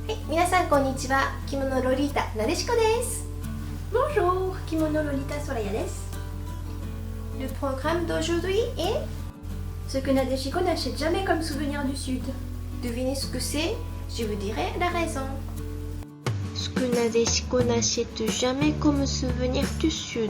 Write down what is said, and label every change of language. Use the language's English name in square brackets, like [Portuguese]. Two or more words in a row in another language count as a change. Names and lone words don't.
[Japanese] 皆さんこんにちは。着物ロリータなでしこです。 [French] Bonjour, Kimono Lolita Soraya desu. Le programme d'aujourd'hui est Ce que Nadeshiko n'achète jamais comme souvenir du Sud. devinez ce que c'est. Je vous dirai la raison. Ce que Nadeshiko n'achète jamais comme souvenir du Sud.